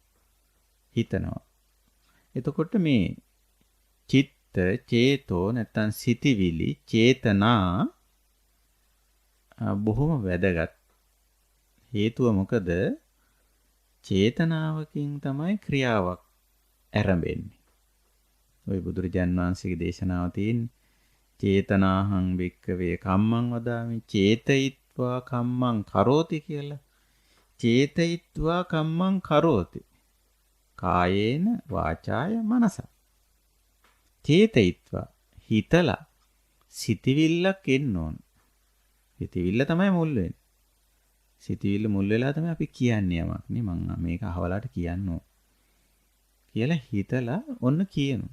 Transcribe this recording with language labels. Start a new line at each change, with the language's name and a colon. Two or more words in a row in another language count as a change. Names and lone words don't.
Sinhala: එතකොට මේ චිත්ත, චේතෝ නැත්නම් සිතිවිලි, චේතනා බොහොම වැදගත්. හේතුව මොකද? චේතනාවකින් තමයි ක්‍රියාවක් ආරම්භෙන්නේ. ওই බුදුරජාන් වහන්සේගේ දේශනාව තියෙන්නේ
Pali: චේතනාහං වික්කවේ කම්මං වදාමි චේතයිත්වා කම්මං කරෝති කියලා. චේතයිත්වා කම්මං කරෝති. කායේන වාචාය මනස.
Sinhala: චේතයිත්වා හිතලා සිතවිල්ලක් එන්න ඕන. සිතවිල්ල තමයි මුල් වෙන්නේ. සිතවිල්ල මුල් වෙලා තමයි අපි කියන්නේ යමක් නේ. මම මේක අහවලාට කියන්න ඕන කියලා හිතලා ඔන්න කියනවා.